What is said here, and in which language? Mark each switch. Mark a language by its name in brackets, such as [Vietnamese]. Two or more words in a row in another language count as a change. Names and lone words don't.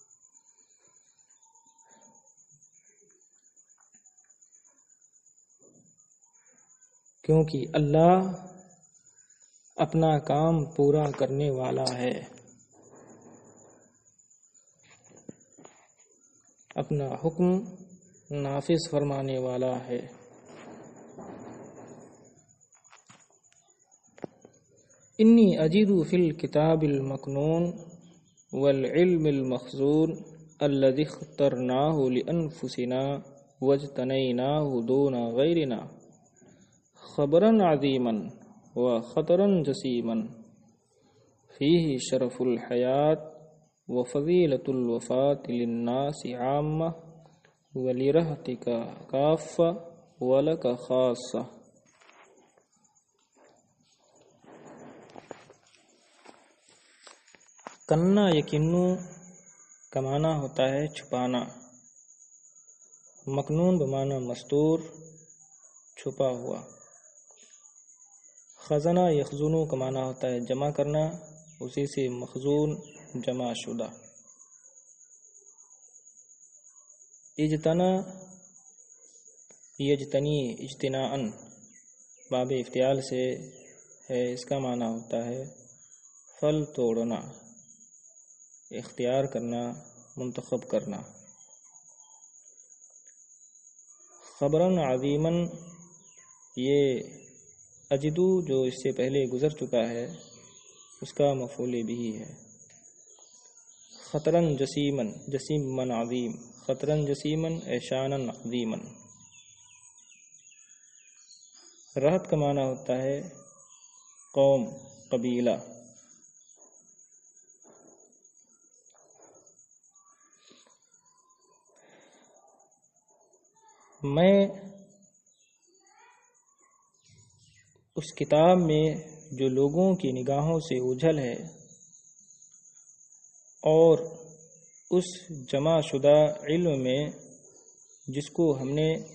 [Urdu] کیونکہ اللہ اپنا کام پورا کرنے والا ہے، اپنا حکم نافذ فرمانے والا ہے۔ [Arabic] انی اجد فی الکتاب المکنون والعلم المخزون الذی اخترناہ لانفسنا واجتنیناہ دون غیرنا خبرا عظیما وخطرا جسیما فیہ شرف الحیات وفضیلۃ الوفاة للناس عامہ ولرہتک کافہ ولک خاصہ۔ کنا یکنو [Urdu] کا معنی ہوتا ہے چھپانا، مکنون بمعنی مستور چھپا ہوا، [Arabic] خزانہ یخزنو [Urdu] کا معنی ہوتا ہے جمع کرنا، اسی سے مخزون جمع شدہ۔ [Arabic] اجتنا یجتنی اجتناءً باب افتعال [Urdu] سے ہے، اس کا معنی ہوتا ہے پھل توڑنا، اختیار کرنا، منتخب کرنا۔ [Arabic] خبراً عظیماً، [Urdu] یہ اجدو جو اس سے پہلے گزر چکا ہے اس کا مفعول بھی ہے۔ [Arabic] خطراً جسیماً، جسیم من عظیم، خطراً جسیماً اے شاناً عظیماً۔ [Urdu] رہت کا معنی ہوتا ہے قوم، قبیلہ۔ میں اس کتاب میں جو لوگوں کی نگاہوں سے اوجھل ہے اور اس جمع شدہ علم میں جس کو ہم نے